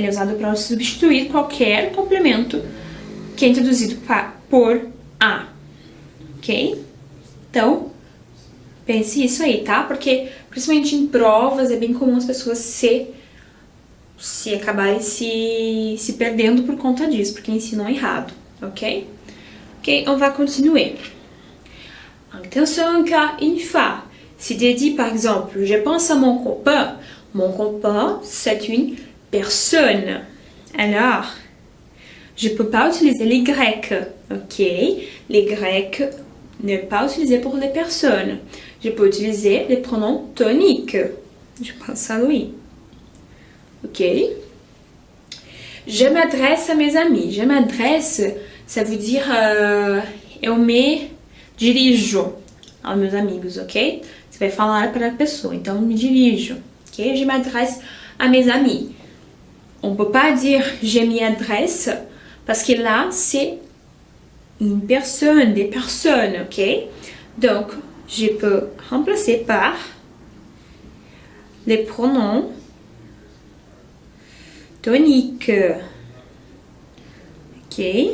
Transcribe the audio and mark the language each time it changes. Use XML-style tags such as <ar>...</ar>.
<pt>Ele é usado para substituir qualquer complemento que é introduzido por a. Ok? Então, pense isso aí, tá? Porque, principalmente em provas, é bem comum as pessoas se acabarem se perdendo por conta disso, porque ensinam errado, ok?</pt> <fr>Ok, on va continuer. Attention, car une fois, si tu dis par exemple, je pense à mon copain c'est une personne. Alors, je peux pas utiliser les grecs, ok? Les grecs ne pas utiliser pour les personnes. Je peux utiliser les pronoms toniques. Je pense à lui. Ok? Je m'adresse à mes amis. Je m'adresse, ça veut dire</fr> <pt>eu me dirijo aos meus amigos,</pt> <fr>ok?</fr> <pt>Você vai falar para a pessoa, então me dirijo, ok?</pt> <fr>Je m'adresse à mes amis. On peut pas dire je m'y adresse parce que là c'est une personne, des personnes, ok? Donc, je peux remplacer par les pronoms toniques, ok?</fr>